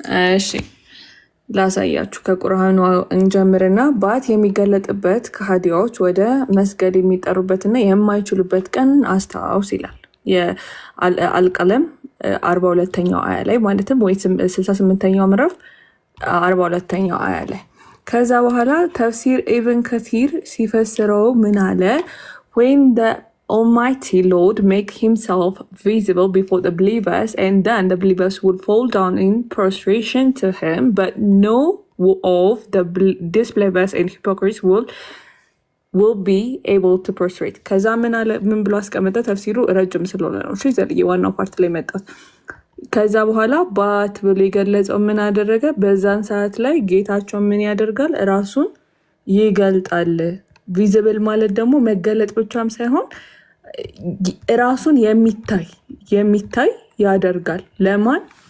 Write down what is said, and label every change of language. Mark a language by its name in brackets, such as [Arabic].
[Amharic] እሺ ላሳያችሁ። ከቁርአኑ እንጀምርና ባት የሚገለጥበት ከሃዲያዎች ወደ መስገድ የሚጠሩበትና የማይችሉበት ቀን አስታውስ ይላል። የአልቀለም 42ኛው አያ ላይ ማለትም ወይ 68ኛው ምዕራፍ 42ኛው አያ ላይ። ከዛ በኋላ ተፍሲር ኢብን ከቲር ሲፈስረው ምን አለ? [English] when the Almighty Lord make himself visible before the believers, and then the believers would fall down in prostration to him, but no of the disbelievers and hypocrites will be able to prostrate. [Amharic] ከዛ ምን ብሎ አስቀመጠ? ተፍሲሩ ረጅም ስለሆነ ነው እሺ ዘልዬ ዋናው ፓርት ላይ መጣት። ከዛ በኋላ ባት ብሎ የገለጸው ምን አደረገ? በዛን ሰዓት ላይ ጌታቸው ምን ያደርጋል? ራሱን ይገልጣል። ቪዚብል ማለት ደግሞ መገለጥ ብቻም ሳይሆን ራሱን የሚታይ ያደርጋል። ለማን?